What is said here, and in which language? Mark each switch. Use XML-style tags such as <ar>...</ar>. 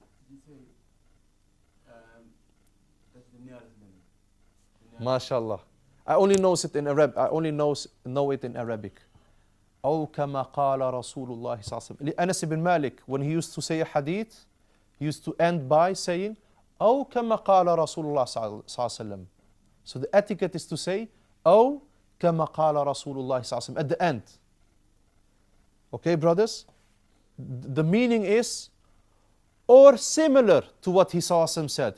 <en>You say that's the nearest limit. MashaAllah. I only know it in Arabic. I only know it in Arabic.</en> <ar>أو كما قال رسول الله صلى الله عليه وسلم.</ar> <en>Anas ibn Malik, when he used to say a hadith, he used to end by saying أو كما قال رسول الله صلى الله عليه وسلم. So the etiquette is to say أو كما قال رسول الله صلى الله عليه وسلم at the end. Okay, brothers? The meaning is or similar to what he said.</en>